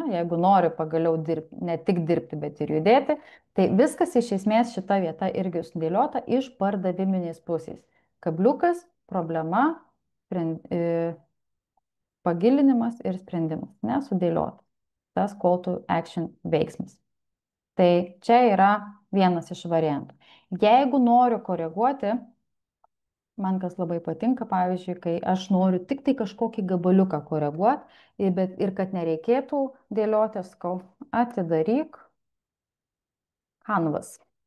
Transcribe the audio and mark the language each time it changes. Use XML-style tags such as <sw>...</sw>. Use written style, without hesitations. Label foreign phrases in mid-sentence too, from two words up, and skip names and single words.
<lt>Jeigu nori pagaliau dirbti, ne tik dirbti, bet ir judėti, tai viskas iš esmės šita vieta irgi sudėliota iš pardaviminės pusės. Kabliukas, problema, pagilinimas ir sprendimas, nesudėliotas. Tas</lt> <en>call to action</en> <lt>veiksmas. Tai čia yra vienas iš variantų. Jeigu noriu koreguoti, man kas labai patinka, pavyzdžiui, kai aš noriu tik tai kažkokį gabaliuką koreguoti, bet ir kad nereikėtų dėlioti, sakau, atidaryk Canvas.</lt>